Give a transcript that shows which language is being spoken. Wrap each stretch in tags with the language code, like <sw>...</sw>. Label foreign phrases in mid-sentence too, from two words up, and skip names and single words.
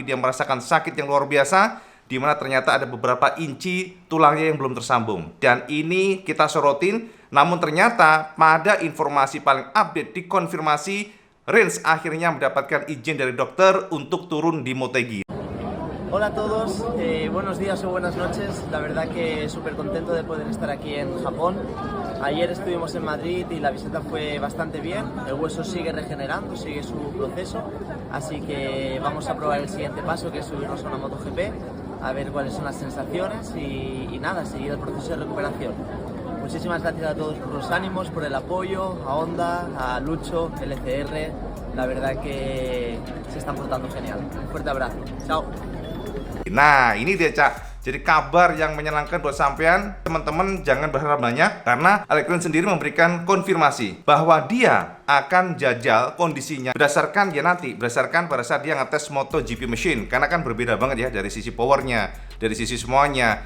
<id>Dia merasakan sakit yang luar biasa, di mana ternyata ada beberapa inci tulangnya yang belum tersambung. Dan ini kita sorotin, namun ternyata pada informasi paling update dikonfirmasi Rins akhirnya mendapatkan izin dari dokter untuk turun di Motegi.</id> <es>Hola a todos, buenos días o buenas noches. La verdad que súper contento de poder estar aquí en Japón. Ayer estuvimos en Madrid y la visita fue bastante bien. El hueso sigue regenerando, sigue su proceso. Así que vamos a probar el siguiente paso, que es subirnos a una MotoGP, a ver cuáles son las sensaciones y nada, seguir el proceso de recuperación. Muchísimas gracias a todos por los ánimos, por el apoyo, a Honda, a Lucho, LCR. La verdad que se están portando genial. Un fuerte abrazo. Chao.</es> <id>Nah, ini dia, Cak. Jadi kabar yang menyenangkan buat sampean. Teman-teman jangan berharap banyak karena Alex Rins sendiri memberikan konfirmasi bahwa dia akan jajal kondisinya berdasarkan pada saat dia ngetes MotoGP machine, karena kan berbeda banget ya dari sisi powernya, dari sisi semuanya.</id>